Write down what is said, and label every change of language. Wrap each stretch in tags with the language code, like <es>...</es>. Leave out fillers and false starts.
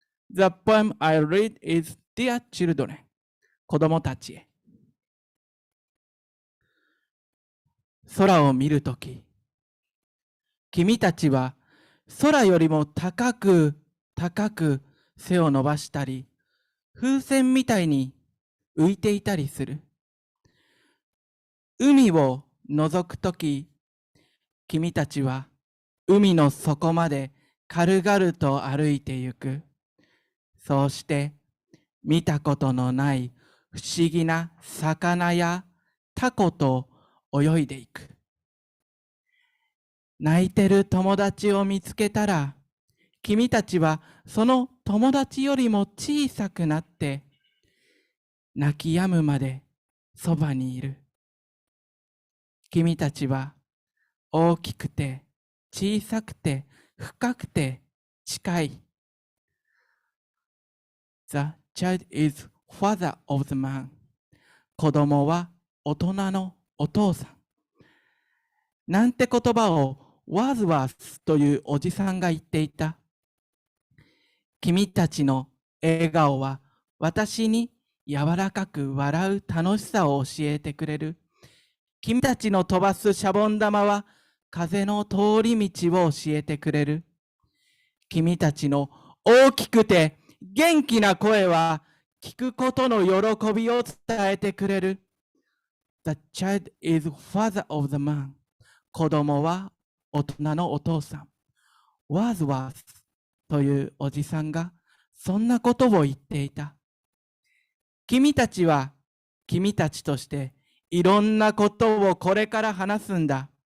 <en>The poem I read is Dear Children</en> <ja>子供たちへ。空を見るとき、君たちは空よりも高く高く背を伸ばしたり、風船みたいに浮いていたりする。海を覗くとき、君たちは海の底まで軽々と歩いてゆく。そうして見たことのない不不思議な魚やタコと泳いでいく。泣いてる友達を見つけたら、君たちはその友達よりも小さくなって、泣き止むまでそばにいる。君たちは大きくて小さくて深くて近い。</ja> <en>The child is father of the man.</en> <ja>子供は大人のお父さん。なんて言葉をワーズワースというおじさんが言っていた。君たちの笑顔は私に柔らかく笑う楽しさを教えてくれる。君たちの飛ばすシャボン玉は風の通り道を教えてくれる。君たちの大きくて元気な声は聞くことの喜びを伝えてくれる。</ja> <en>The child is father of the man.</en> <ja>子供は大人のお父さん。ワーズワースというおじさんがそんなことを言っていた。君たちは君たちとしていろんなことをこれから話すんだ。</ja>